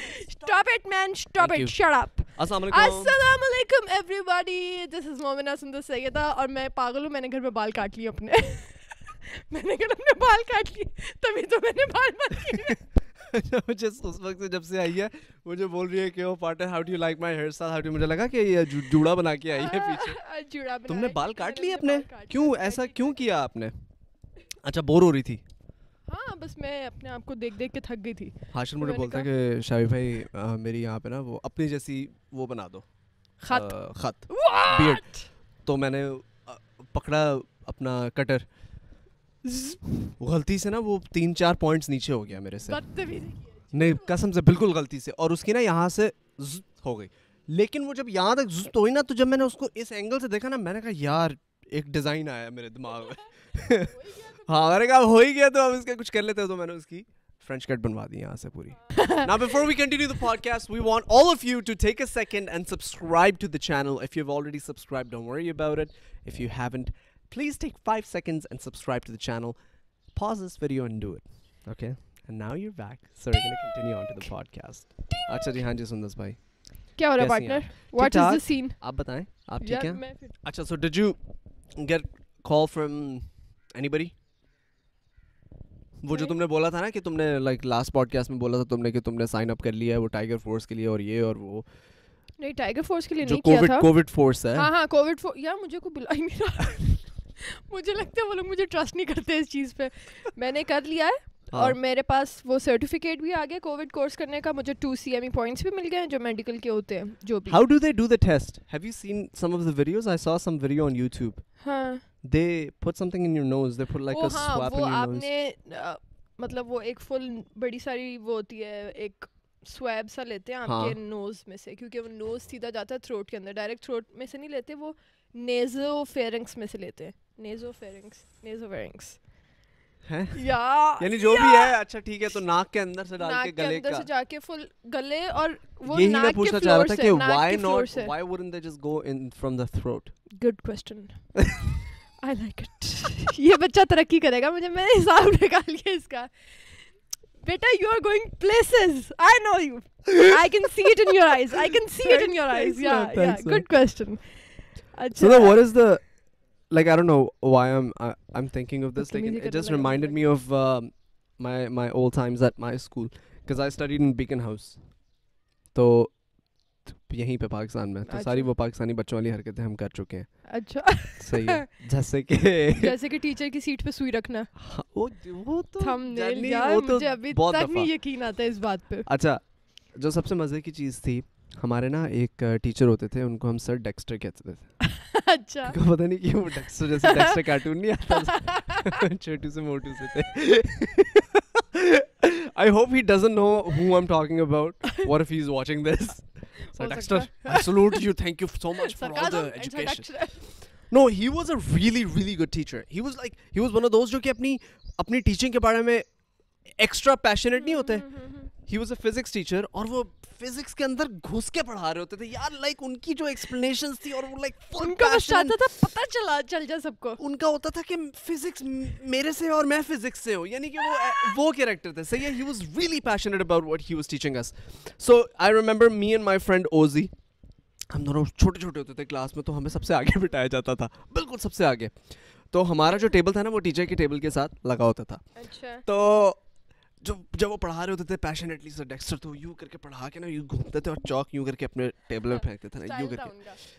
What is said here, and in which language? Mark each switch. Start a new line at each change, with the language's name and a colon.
English: Stop it man, stop it, shut up.
Urdu: السلام علیکم
English: everybody, this is
Urdu: مومنہ سندر سیدہ اور میں پاگل ہوں. میں نے گھر میں بال کاٹ لیے اپنے. میں نے گھر اپنے بال کاٹ لیے تبھی تو میں نے بال بند کیے. مجھے اس وقت سے جب سے آئی ہے مجھے بول رہی ہے کہ partner
English: how do you like my hair style,
Urdu: how do, مجھے لگا کہ یہ جوڑا بنا کے آئی ہے پیچھے. تم نے بال کاٹ لیے اپنے, کیوں ایسا کیوں کیا آپ نے؟ اچھا بور ہو رہی تھی؟ ہاں بس میں اپنے آپ کو دیکھ دیکھ کے تھک گئی تھی. ہاشم مجھے بولتا ہے کہ شاوی بھائی میری یہاں پہ نا وہ اپنی جیسی وہ بنا دو خط بیئرڈ. تو میں نے پکڑا اپنا کٹر, غلطی سے نا وہ 3-4 پوائنٹس نیچے ہو گیا میرے سے. نہیں قسم سے بالکل غلطی سے, اور اس کی نا یہاں سے ہو گئی. لیکن وہ جب یہاں تک زت ہوئی نا تو جب میں نے اس کو اس اینگل سے دیکھا نا میں نے کہا یار ایک ڈیزائن آیا میرے دماغ میں. ہاں میں نے کہا ہو ہی گیا تو اب اس کا کچھ کر لیتے. تو میں نے اس کی فرینچ کٹ بنوا دی یہاں سے پوری.
English: Now before we continue the podcast, we want all of you to take a second and subscribe to the channel. If you've already subscribed, don't worry about it. If you haven't, please take 5 seconds and subscribe to the channel. Pause this video and do it. Okay? And now you're back. So we're going to continue on to the podcast.
Urdu: اچھا جی ہاں جی سندس بھائی کیا ہو رہا ہے partner?
English: What is the scene?
Urdu: آپ بتائیں آپ ٹھیک ہیں؟ اچھا
English: so did you get call from anybody?
Urdu: وہ جو تم نے بولا تھا نا کہ تم نے لائک لاسٹ پوڈ کاسٹ میں بولا تھا تم نے کہ تم نے سائن اپ کر لیا ہے وہ ٹائیگر فورس کے لیے اور یہ اور وہ. نہیں ٹائیگر فورس کے لیے نہیں کیا تھا, کووڈ فورس ہے. ہاں ہاں کووڈ فورس. یار مجھے کو بلا ہی نہیں رہا. مجھے لگتا ہے وہ لوگ مجھے ٹرسٹ نہیں کرتے اس چیز پہ. میں نے کر لیا ہے اور میرے پاس وہ سرٹیفکیٹ بھی آ گیا کووڈ کورس کرنے کا. مجھے 2 CME پوائنٹس بھی مل گئے ہیں جو میڈیکل کے ہوتے ہیں جو بھی.
English: How do they do the test? Have you seen some of the videos? I saw some video on YouTube.
Urdu: ہاں
English: They put something in your nose. They put like a swab in your nose.
Urdu: وہ آپ نے مطلب وہ ایک فل بڑی ساری وہ ہوتی ہے ایک سویب سا لیتے ہیں آپ کے نوز میں سے, کیونکہ وہ نوز سیدھا جاتا ہے تھروٹ کے اندر. ڈائریکٹ تھروٹ میں سے نہیں لیتے, وہ نیزو فیرنگس میں سے لیتے ہیں. نیزو فیرنگس یعنی جو بھی ہے. اچھا ٹھیک ہے, تو ناک کے اندر سے ڈال کے گلے اندر سے جا کے فل گلے اور وہ یہی میں پوچھنا چاہ رہا تھا کہ
English: why wouldn't they just go in from the throat? Good question. I like it.
Urdu: یہ بچہ ترقی کرے گا. مجھے میں نے حساب نکال لیا اس کا.
English: بیٹا you are going places. I know you. I can see it in your eyes. Yeah. Good question. So then what is the, like I don't know why I'm thinking of this. Like it just reminded me of my old times at my school because I studied in Beacon House.
Urdu: تو یہیں پہ پاکستان میں تو ساری وہ پاکستانی بچوں والی حرکتیں ہم کر چکے ہیں. اچھا صحیح ہے. جیسے کہ ٹیچر کی سیٹ پہ سوئی رکھنا. وہ تو مجھے ابھی تک نہیں یقین آتا اس بات پہ. اچھا جو سب سے مزے کی چیز تھی, ہمارے نا ایک ٹیچر ہوتے تھے, ان کو ہم سر ڈیکسٹر کہتے تھے. اچھا پتہ نہیں کیوں وہ ڈیکسٹر جیسے ڈیکسٹر کارٹون نہیں آتا چھوٹو سے موٹو سے تھے.
English: I hope he doesn't know who I'm talking about. What if he's watching this? Sir Dexter, I salute you. Thank you so much for all the education. No, he was a really, really good teacher. He was one of those
Urdu: جو کہ اپنی teaching کے بارے میں extra passionate نہیں ہوتے.
English: He was a physics teacher
Urdu: اور وہ فزکس کے اندر گھس کے پڑھا رہے ہوتے تھے یار. لائک ان کی جو ایکسپلینیشنز تھی اور وہ لائک ان کا بس چاہتا تھا پتہ چل جائے سب کو. ان کا ہوتا تھا کہ فزکس میرے سے اور میں فزکس سے ہوں, یعنی کہ وہ کیریکٹر تھے. صحیح ہے.
English: He was really passionate about what he was teaching us. So I remember me and my friend Ozzy,
Urdu: ہم دونوں چھوٹے چھوٹے ہوتے تھے کلاس میں, تو ہمیں سب سے آگے بٹھایا جاتا تھا, بالکل سب سے آگے. تو ہمارا جو ٹیبل تھا نا وہ ٹیچر کے ٹیبل کے ساتھ لگا ہوتا تھا. تو جب وہ پڑھا رہے ہوتے تھے پیشنیٹلی سر ڈیکسٹر, تو یوں کر کے پڑھا کے نا یوں گھومتے تھے اور چاک یوں کر کے اپنے ٹیبل میں پھینکتے تھے نا یوں کر کے.